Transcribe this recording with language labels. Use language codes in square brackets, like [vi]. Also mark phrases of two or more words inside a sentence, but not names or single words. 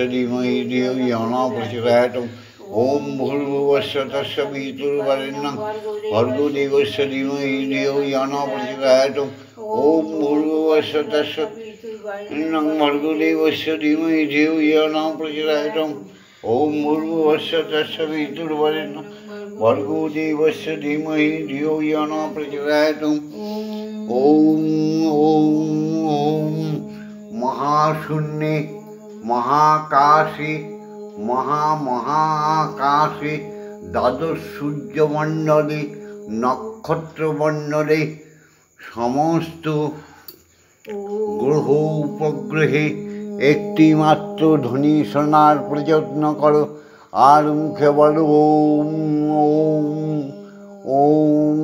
[sa] धीमहि धियो यो न प्रचोदयात् ॐ भूर्भुवस्सुः तत्सवितुर्वरेण्यं भर्गो देवस्य धीमहि धियो यो न प्रचोदयात् ॐ भूर्भुवस्सुः तत्सवितुर्वरेण्यं भर्गो देवस्य धीमहि धियो यो न प्रचोदयात् ॐ भूर्भुवस्सुः तत्सवितुर्वरेण्यं भर्गो देवस्य धीमहि धियो यो न प्रचोदयात् ॐ [bn] মহাশূন্যে মহাকাশে মহামহাকাশে দ্বাদশ সূর্যমণ্ডলে নক্ষত্রমণ্ডলে সমস্ত গ্রহ উপগ্রহে একটি মাত্র ধ্বনি শোনার প্রযত্ন করো আর মুখে বলো ওম ওম ওম।